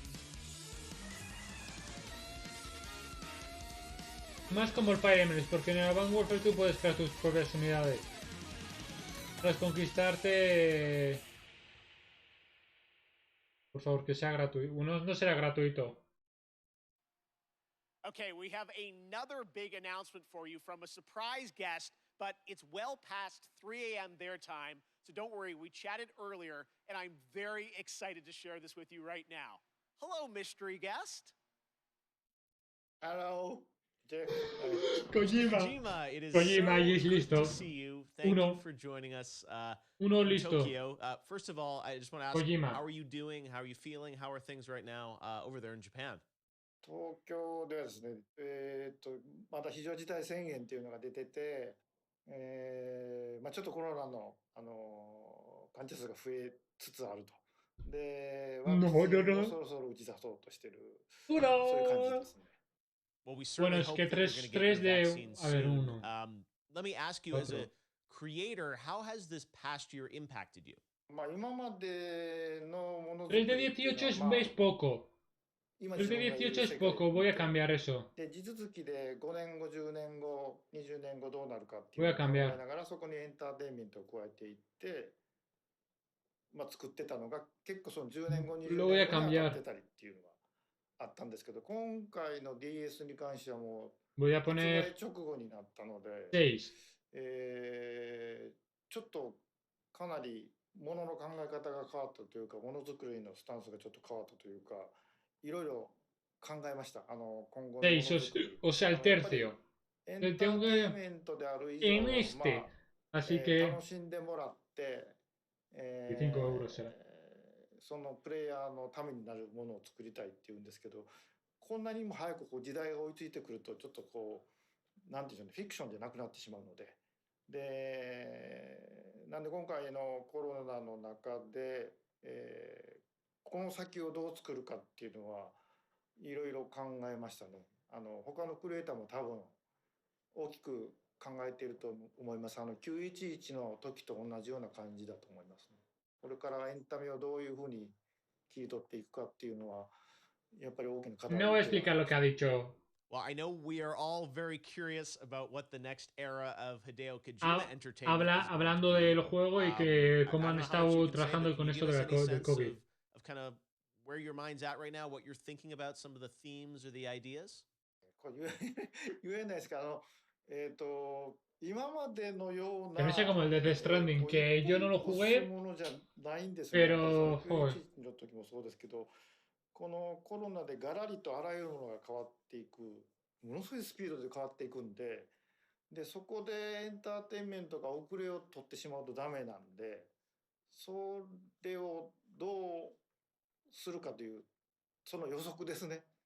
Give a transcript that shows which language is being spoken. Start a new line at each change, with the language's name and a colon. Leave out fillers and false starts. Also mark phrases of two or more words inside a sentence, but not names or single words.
Spanish: Más como el Fire Emblem, porque en el Advanced Warfare tú puedes crear tus propias unidades. Tras conquistarte... Por favor, que sea gratuito. Uno no será gratuito.
English: Okay, we have another big announcement for you from a surprise guest, but it's well past 3 a.m. their time, so don't worry, we chatted earlier, and I'm very excited to share this with you right now. Hello, mystery guest. Hello. Kojima. It is Kojima, so
Spanish: y es
English: good
Spanish: listo.
English: to see you. Thank
Spanish: Uno.
English: you for joining us
Spanish: Uno
English: in
Spanish: listo.
English: Tokyo. First of all, I just want to ask, Kojima. how are you doing? How are you feeling? How are things right now over there in Japan?
Japanese: 東京ではですね、まだ非常事態宣言っていうのが出てて、ちょっとコロナの、患者数が増えつつあると。で、ワクチンをそろそろ打ち出そうとしてる、そういう感じですね。
English: Well, we
Spanish: Bueno,
English: certainly
Spanish: es
English: hope
Spanish: que
English: that you're going to get your vaccine
Spanish: a ver,
English: soon.
Spanish: uno.
English: Let me ask you, as a
Spanish: Otro.
English: creator, how has this past year impacted you?
Japanese: 今までのものづ
Spanish: 3 de
Japanese: くりっていうの
Spanish: 18
Japanese: は、
Spanish: es poco.
Japanese: 今
Spanish: El
Japanese: 自
Spanish: de
Japanese: 分がいる
Spanish: 18 es
Japanese: 世界
Spanish: poco, voy a cambiar eso.
Japanese: で地続きで5年後10年後20年後どうなるかっていう
Spanish: Voy
Japanese: の
Spanish: a
Japanese: を考
Spanish: cambiar.
Japanese: えながらそこにエンターテインメントを加えていって、作ってたのが結構その10年後20
Spanish: Lo
Japanese: 年
Spanish: voy
Japanese: 後
Spanish: a
Japanese: に当た
Spanish: cambiar.
Japanese: ってたりっていうのがあったんですけど、今回の DS に関してはも
Spanish: Voy a
Japanese: う発売
Spanish: poner
Japanese: 直後になったので、
Spanish: 6.
Japanese: ちょっとかなりものの考え方が変わったというか、ものづくりのスタンスがちょっと変わったというか、いろいろ考えました。今後のものづくり。
Spanish: 6, o sea, el
Japanese: やっぱり
Spanish: tercio.
Japanese: エンターテインメントである以上、
Spanish: En este. Así que
Japanese: 楽しんでもらって、
Spanish: 5 euros será.
Japanese: そのプレイヤーのためになるものを作りたいっていうんですけど、こんなにも早く時代が追いついてくるとちょっとなんていうんでしょうね、フィクションじゃなくなってしまうので、なんで今回のコロナの中で、この先をどう作るかっていうのはいろいろ考えましたね。他のクリエイターも多分大きく考えていると思います。911の時と同じような感じだと思いますね。これからエンタメをどういうふうに切り取っていくかっていうのはやっぱり大きな課題
Spanish: No voy a explicar lo que ha dicho.
English: Well, I know we are all very curious about what the next era of Hideo Kojima entertainment is going to
Spanish: Hablando
English: be.
Spanish: de los juegos y que
English: I
Spanish: cómo
English: don't
Spanish: han
English: know how much you
Spanish: estado
English: can say,
Spanish: trabajando
English: but
Spanish: con
English: can you
Spanish: esto
English: give
Spanish: de
English: us any
Spanish: del
English: sense
Spanish: COVID.
English: of kind of where your mind's at right now, what you're thinking about, some of the themes or the ideas?
Japanese: これ言えないですけど、今までのよう
Spanish: Que no
Japanese: な
Spanish: sea como el de Death Stranding,
Japanese: 一
Spanish: que
Japanese: 歩
Spanish: yo no
Japanese: 一
Spanish: lo
Japanese: 歩進
Spanish: jugué,
Japanese: むものじゃないんですね。やっぱりそ
Spanish: pero
Japanese: の
Spanish: joder.
Japanese: 911の時もそうですけど、このコロナでガラリとあらゆるものが変わっていく、ものすごいスピードで変わっていくんで、そこでエンターテインメントが遅れを取ってしまうとダメなんで、それをどうするかというその予測ですね。